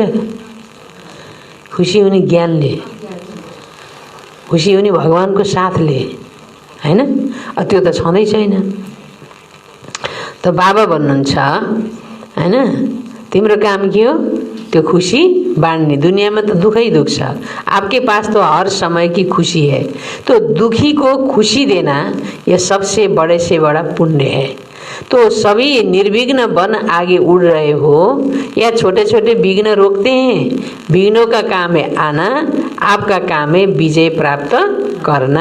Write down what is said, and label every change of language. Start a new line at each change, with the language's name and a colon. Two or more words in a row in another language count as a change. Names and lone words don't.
Nepali: खुसी हुने ज्ञानले, खुसी हुने भगवानको साथले हैन? त्यो त छँदै छैन। त बाबा भन्नुहुन्छ हैन, तिम्रो काम के हो? त्यो खुशी बाँड्ने।
Hindi: दुनिया में तो दुख ही दुख छ, आपके पास तो हर समय की खुशी है। तो दुखी को खुशी देना यह सबसे बड़े से बड़ा पुण्य है। तो सभी निर्विघ्न बन आगे उड़ रहे हो या छोटे छोटे विघ्न रोकते हैं? विघ्नों का काम है आना, आपका काम है विजय प्राप्त करना।